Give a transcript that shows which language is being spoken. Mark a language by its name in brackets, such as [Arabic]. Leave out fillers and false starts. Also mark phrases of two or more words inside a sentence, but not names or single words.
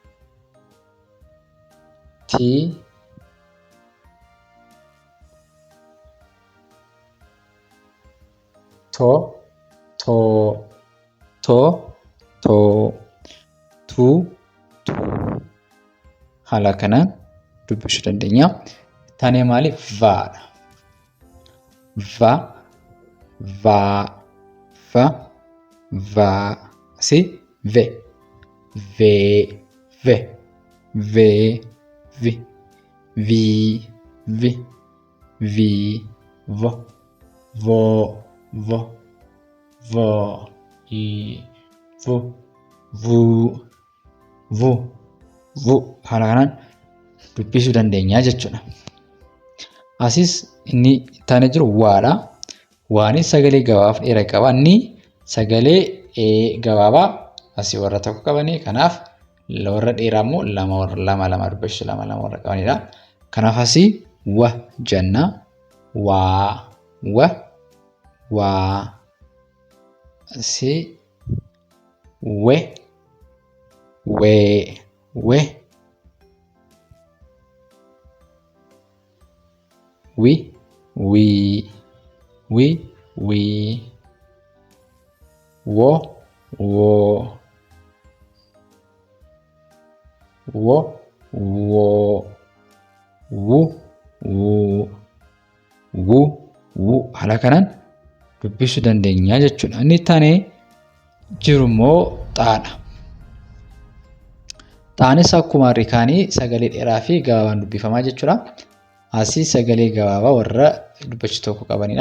[Oromo] Ti, to, too, to, too, tu, tuu. Haala kanaan dubbisuu dandeenya. Taanee maali? Vaadha. Va, vaa, va, vaa. Asii ve, vee, ve, vee, vi, vii, vi, vii, vo, voo, vo, voo, ii, vu, vuu, vu, vu. Haala kanaan dubbisuu dandeenya jechuudha. Asis inni taanee jiru waadha. Waanis sagalee gabaabaaf dheeraa qaba. Inni sagalee gabaabaa asii warra tokko qabanii kanaaf warra dheeraa immoo lama dubbisuu lama warra qabanidha. Kanaaf asii wa jenna. Waa, wa, waa. Asii we, wee, we. Wi, wii, wi, wii. Wo, woo, wo, woo. Wu, wuu, wu, wuu. Haala kanaan dubbisuu dandeenya jechuudha. Inni taanee jiru immoo xaadha. Xaanis akkuma harri kaanii sagalee dheeraa fi gabaabaan dubbifamaa jechuudha. Asii sagalee gabaabaa warra dubbachuu tokko qabanidha.